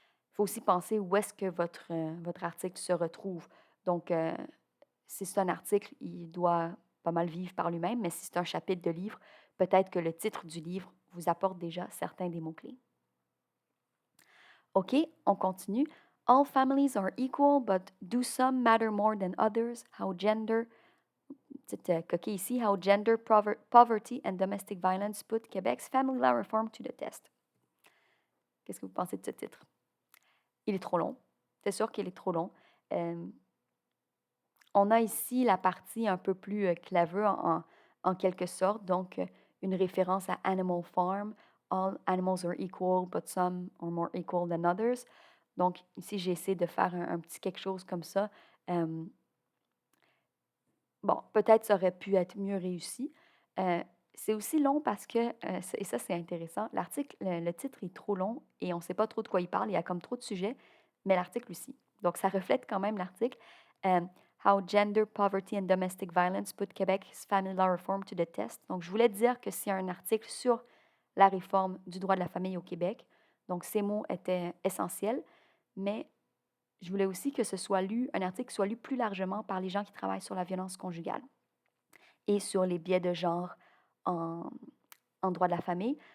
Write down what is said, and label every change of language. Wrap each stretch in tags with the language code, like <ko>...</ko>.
<fr>Il faut aussi penser où est-ce que votre article se retrouve. Donc, si c'est un article, il doit pas mal vivre par lui-même, mais si c'est un chapitre de livre, peut-être que le titre du livre vous apporte déjà certains des mots-clés. OK, on continue.</fr> <en>All families are equal, but do some matter more than others? How gender,</en> <fr>petite coquille ici,</fr> <en>How gender, poverty and domestic violence put Québec's family law reform to the test.</en> <fr>Qu'est-ce que vous pensez de ce titre? Il est trop long. C'est sûr qu'il est trop long. On a ici la partie un peu plus claveux en quelque sorte, donc une référence à Animal Farm.</fr> <en>All animals are equal, but some are more equal than others.</en> <fr>Donc, ici, j'ai essayé de faire un petit quelque chose comme ça. Bon, peut-être ça aurait pu être mieux réussi. C'est aussi long parce que, et ça c'est intéressant, l'article, le titre est trop long et on ne sait pas trop de quoi il parle, il y a comme trop de sujets, mais l'article aussi. Donc ça reflète quand même l'article.</fr> <en>How Gender, Poverty and Domestic Violence Put Quebec's Family Law Reform to the Test.</en> <fr>Donc je voulais dire que c'est un article sur la réforme du droit de la famille au Québec. Donc ces mots étaient essentiels, mais je voulais aussi que ce soit lu, un article soit lu plus largement par les gens qui travaillent sur la violence conjugale et sur les biais de genre en, en droit de la famille.</fr>